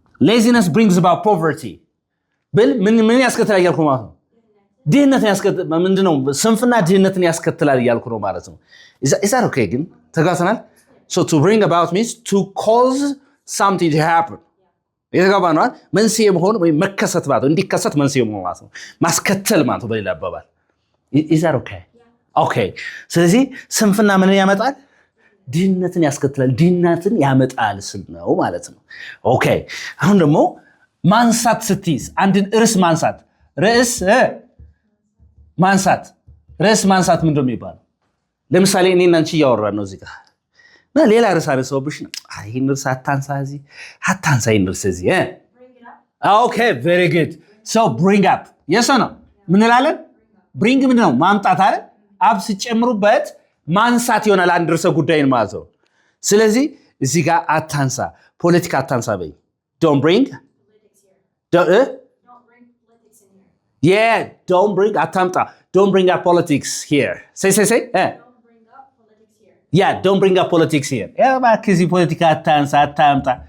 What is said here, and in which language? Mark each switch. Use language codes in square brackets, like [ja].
[en] laziness brings about poverty [am] ብል ምን ያስከትላል ያልኩ ማለት ነው? ድህነትን ያስከትላል። ምንድነው? ስንፍና ድህነትን ያስከትላል ያልኩ ነው ማለት ነው። [en] is that okay? [am] ግን ተጋተናል። [en] so to bring about means to cause something to happen. [am] የተጋባ ነው። መንስኤ መሆን ወይ መከሰት ማለት ነው። እንዲከሰት መንስኤ መሆን ማለት ነው። ማስከተል ማለት ነው በሌላ አባባል። [en] is that okay? okay. [am] ስለዚህ ስንፍና ምንን ያመጣል? ድህነትን ያስከትላል፣ ድህነትን ያመጣል ስል ነው ማለት ነው። ኦኬ አሁን ደግሞ ማንሳት ስትይዝ አንድን ርዕስ ማንሳት ርዕስ ማንሳት ምንድን ነው የሚባለው? ለምሳሌ እኔና አንቺ እያወራን ነው እዚህ ጋር እና ሌላ ርዕስ አነሳውብሽ ነው። ይሄን ርዕስ አታንሳ ይሄን ርዕስ እዚህ [en] ኦኬ ቬሪ ጉድ ሶ [am] bring up. [en] yes or no? [am] ምን እንላለን? bring ምን ነው? ማምጣት አይደል? አብ ሲጨምሩበት ማንሳት ይሆናል አንድ ርዕሰ ጉዳይን ማለት ነው። ስለዚህ እዚህ ጋር አታንሳ፣ ፖለቲካ አታንሳ በይ። [en] don't bring Don't bring politics in here. yeah, don't bring አታምጣ. don't bring up politics here. say Don't bring up politics here. yeah, don't bring up politics here. [am] እባክህ እዚህ ፖለቲካ አታንሳ አታምጣ.